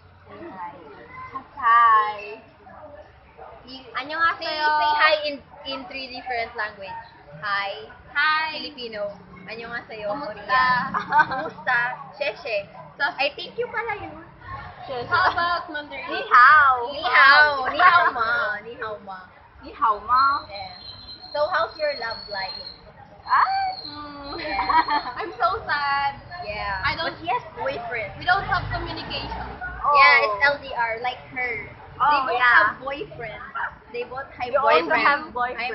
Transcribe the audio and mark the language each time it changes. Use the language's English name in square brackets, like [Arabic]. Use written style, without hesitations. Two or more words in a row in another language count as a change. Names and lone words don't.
[English] Hi. You, [Korean] 안녕하세요. [English] say hi in three different language. Hi. Hi. Filipino. Annyeonghaseyo. [Filipino] Kumusta? [English] Korean. Kumusta? Sheshe. So- I think you [Filipino] pala yun. [English] How about Mandarin? [Chinese] 你好。你好。你好吗。你好吗. 你好吗. [English] Yeah. So how's your love life? Yeah. I'm so sad. Yeah. I don't- But he has boyfriend. We don't have communication. Yeah, it's LDR like her. Oh, They both yeah. have boyfriend. They both have You also boyfriend. have boyfriend.